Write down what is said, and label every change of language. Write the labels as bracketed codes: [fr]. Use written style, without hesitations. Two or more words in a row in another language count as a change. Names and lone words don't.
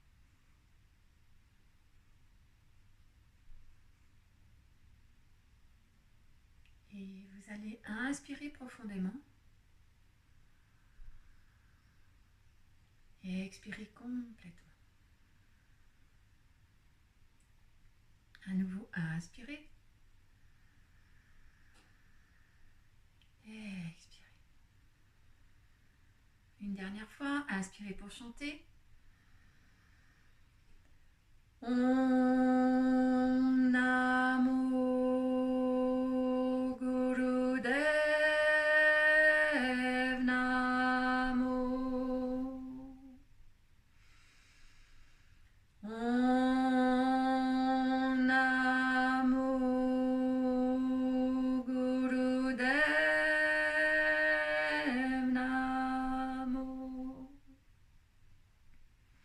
[fr] Et vous allez inspirer profondément et expirer complètement. À nouveau, inspirez et expirez. Une dernière fois, inspirez pour chanter. [sa] ॐ नमो गुरुदेव नमो. ॐ नमो गुरुदेव नमो.